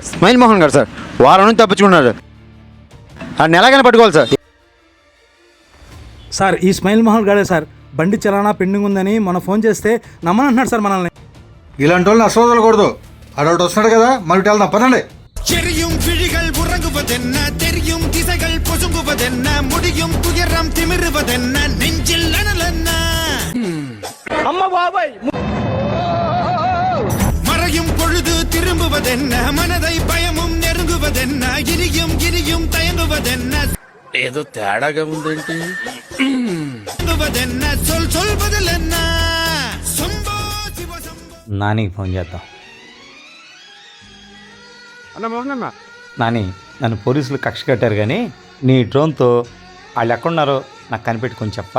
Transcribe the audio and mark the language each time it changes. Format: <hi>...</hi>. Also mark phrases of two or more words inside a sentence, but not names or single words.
<te>స్మైల్ మోహన్ గారు సార్ వారం నుంచి తప్పించుకున్నారు. ఆ నెలగానే పట్టుకోవాలి సార్. సార్ ఈ స్మైల్ మోహన్ గారే సార్. బండి చలానా పెండింగ్ ఉందని మొన్న ఫోన్ చేస్తే నమ్మనంటున్నాడు సార్ మనల్ని. ఇలాంటి వాళ్ళని అసలు వదలకూడదు. అడొకటి వస్తున్నాడు కదా, మరి వెళ్దాం పదండి.</te> <ta>செறியும் விழிகள் உறங்குவதென்ன, தெரியும் திசைகள் பொசுங்குவதென்ன, முடியும் துயரம் திமிருவதென்ன, நெஞ்சில் அனலென்ன. மறையும் பொழுது திரும்புவதென்ன, மனதை பயமும் நெருங்குவதென்ன, இனியும் இனியும் தயங்குவதென்ன,</ta> <te>ఏదో తేడాగా ఉందేంటి?</te> <ta>சொல் சொல்வதில் என்ன சம்போ சிவ சம்போ.</ta> <te>నానికి ఫోన్ చేద్దాం. అన్న మోహన్ అన్న, నాని, నన్ను పోలీసులు కక్ష కట్టారు కానీ నీ డ్రోన్తో వాళ్ళు ఎక్కడున్నారో నాకు కనిపెట్టి కొంచెం చెప్పా.</te>